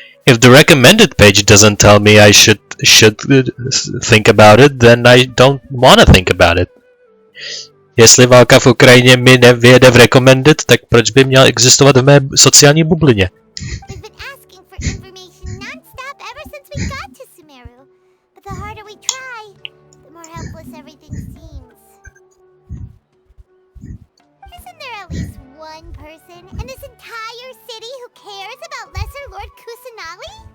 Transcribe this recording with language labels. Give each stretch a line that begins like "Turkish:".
English: If the recommended page doesn't tell me I should think about it, then I don't wanna think about it.
Czech: Jestli válka v Ukrajině mi nevyjede v recommended, tak proč by měl existovat v mé sociální bublině?
English: We've been asking for information non-stop ever since we got to Sumeru. But the harder we try, the more helpless everything seems. Isn't there at least one person in this entire city who cares about Lesser Lord Kusanali?